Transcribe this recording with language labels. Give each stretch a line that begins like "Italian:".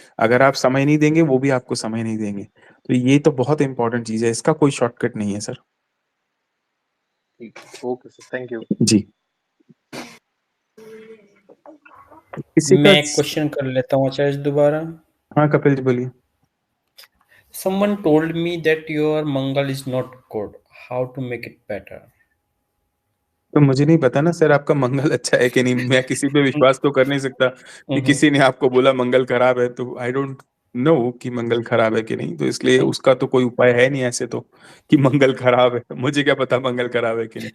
Hindi: अगर आप समय नहीं देंगे, वो भी आपको समय नहीं देंगे। तो ये तो बहुत इंपॉर्टेंट चीज है, इसका कोई शॉर्टकट नहीं है सर। ठीक है, ओके सर, थैंक यू। जी, किसी का। मैं एक क्वेश्चन कर लेता हूँ आचार्य दोबारा। हाँ कपिल जी बोलिए।
English: Someone told me that your Mangal is not good. How to make it better?
Hindi: तो मुझे नहीं पता ना सर आपका मंगल अच्छा है कि नहीं, मैं किसी पे विश्वास तो कर नहीं सकता कि हम्म, किसी ने आपको बोला मंगल खराब है, तो
English: I don't know
Hindi: कि मंगल खराब है कि नहीं, तो इसलिए उसका तो कोई उपाय है नहीं ऐसे तो कि मंगल खराब है। मुझे क्या पता मंगल खराब है कि नहीं।